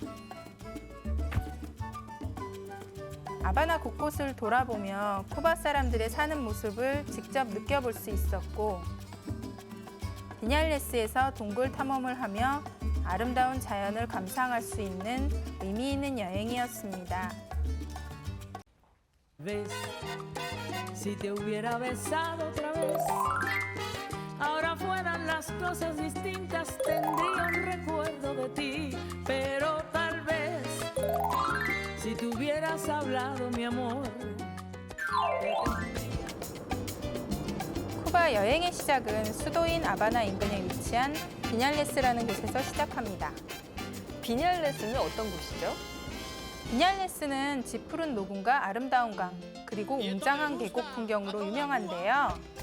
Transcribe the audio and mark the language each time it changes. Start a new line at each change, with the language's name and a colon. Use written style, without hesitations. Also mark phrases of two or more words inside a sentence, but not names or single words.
Korean: 아바나 곳곳을 돌아보며 쿠바 사람들의 사는 모습을 직접 느껴볼 수 있었고 비냐레스에서 동굴 탐험을 하며 아름다운 자연을 감상할 수 있는 의미 있는 여행이었습니다.
Spanish: ¿Ves? Si te hubiera besado otra vez, ahora fueran las cosas distintas, tendría un recuerdo de ti, pero tal vez, si te hubieras hablado, mi amor.
Korean: 쿠바 여행의 시작은 수도인 아바나 인근에 위치한 비냐레스라는 곳에서 시작합니다. 비냐레스는 어떤 곳이죠? 비냐레스는 짙푸른 노군과 아름다운 강, 그리고 웅장한 계곡 풍경으로 유명한데요.